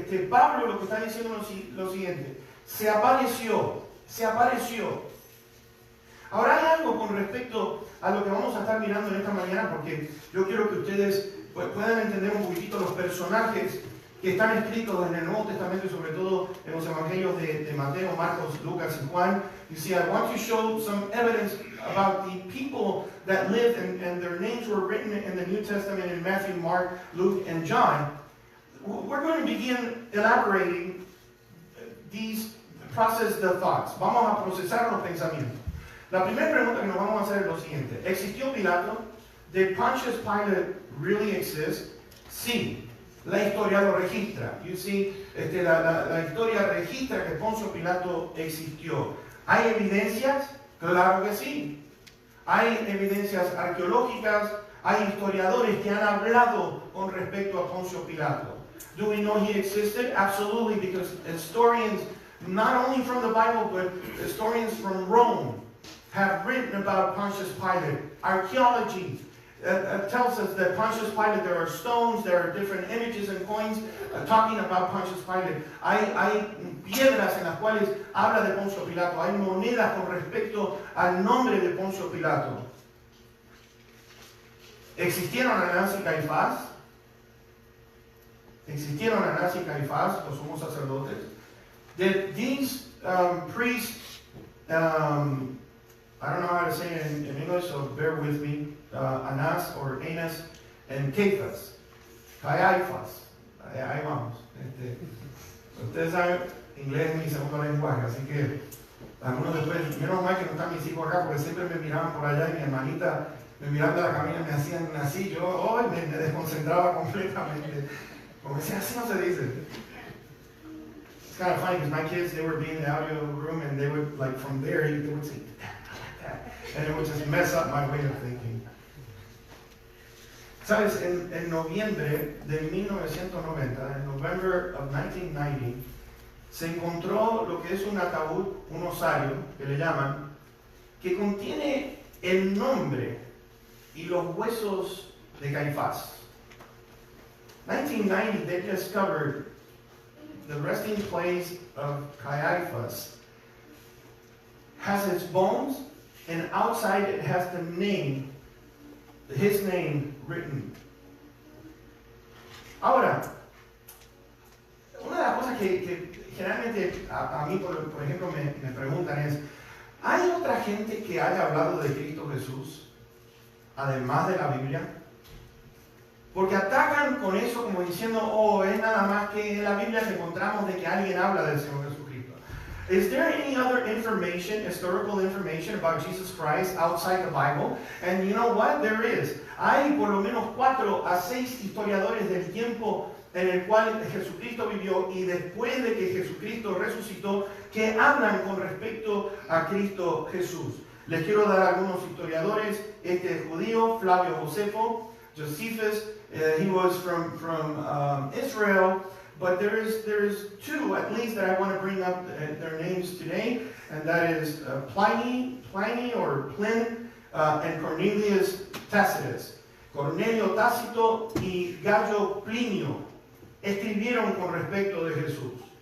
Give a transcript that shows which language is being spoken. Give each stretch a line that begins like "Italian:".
Spanish: Pablo lo que está diciendo es lo siguiente: se apareció, se apareció. Ahora hay algo con respecto a lo que vamos a estar mirando en esta mañana, porque yo quiero que ustedes puedan entender un poquitito los personajes que están escritos en el Nuevo Testamento y sobre todo en los evangelios de Mateo, Marcos, Lucas y Juan.
English: You see, I want to show some evidence about the people that lived and their names were written in the New Testament in Matthew, Mark, Luke, and John. We're going to begin elaborating these process the thoughts.
Spanish: Vamos a procesar los pensamientos. La primera pregunta que nos vamos a hacer es lo siguiente: ¿existió Pilato?
English: Did Pontius Pilate really exist?
Spanish: Sí. La historia lo registra.
English: You see,
Spanish: la historia registra que Poncio Pilato existió. ¿Hay evidencias? Claro que sí. Hay evidencias arqueológicas, hay historiadores que han hablado con respecto a Poncio Pilato.
English: Do we know he existed? Absolutely, because historians, not only from the Bible, but historians from Rome have written about Pontius Pilate. Archaeology tells us that Pontius Pilate, there are stones, there are different images and coins talking about Pontius Pilate.
Spanish: Hay piedras en las cuales habla de Poncio Pilato. Hay monedas con respecto al nombre de Poncio Pilato. ¿Existieron Anás y Caifás? existieron Anás y Caifás, los sumos sacerdotes,
English: that these priests, I don't know how to say it in English, so bear with me, Anás or Anás and Caifás, Caifás,
Spanish: ahí vamos. Ustedes saben, inglés es mi segundo lenguaje, así que algunos después, menos mal que no están mis hijos acá, porque siempre me miraban por allá y mi hermanita me miraba a la camina y me hacían así, yo me desconcentraba completamente. Como decía, así no se dice.
English: It's kind of funny because my kids, they would be in the audio room and they would, like from there, they would say, that. And it would just mess up my way of thinking.
Spanish: Sabes, en noviembre de 1990, en
English: November of 1990,
Spanish: se encontró lo que es un ataúd, un osario, que le llaman, que contiene el nombre y los huesos de Caifás.
English: 1990, they discovered the resting place of Caiaphas has its bones, and outside it has the name, his name written.
Spanish: Ahora, una de las cosas que generalmente a mí, por ejemplo, me preguntan es, ¿hay otra gente que haya hablado de Cristo Jesús, además de la Biblia? Porque atacan con eso como diciendo, es nada más que en la Biblia que encontramos de que alguien habla del Señor Jesucristo.
English: Is there any other information, historical information about Jesus Christ outside the Bible? And you know what? There is.
Spanish: Hay por lo menos 4 a 6 historiadores del tiempo en el cual Jesucristo vivió y después de que Jesucristo resucitó que hablan con respecto a Cristo Jesús. Les quiero dar algunos historiadores. Este es judío, Flavio Josefo, Josephus.
English: He was from Israel, but there's 2 at least that I want to bring up their names today, and that is Pliny or Pliny, and Cornelius Tacitus.
Spanish: Cornelio Tácito y Gallo Plinio escribieron con respecto de Jesús.